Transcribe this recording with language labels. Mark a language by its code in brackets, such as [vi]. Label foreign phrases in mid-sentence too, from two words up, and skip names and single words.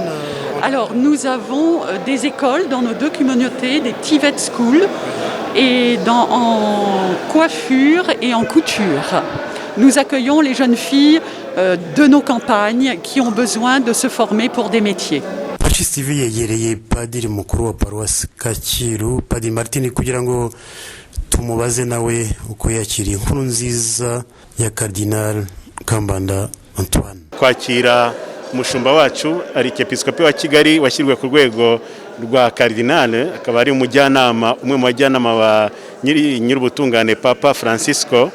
[fr] Alors, nous avons des écoles dans nos 2 communautés, des [en] TVET schools, [fr] et en coiffure et en couture. Nous accueillons les jeunes filles de nos campagnes qui ont besoin de se former pour des métiers. [rw] Pacis TV yegereye padiri mukuru wa paruwasi Kacyiru Padiri Martin kugira ngo tumubaze nawe uko yakiriye inkuru nziza ya Cardinal Kambanda Antoine. Kwakira umushumba wacu Arikepiskopi wa Kigali washyirwe ku rwego rwa Cardinal, akaba ari umujyanama, umwe mu bajyanama ba nyir'ubutungane Papa Francisco.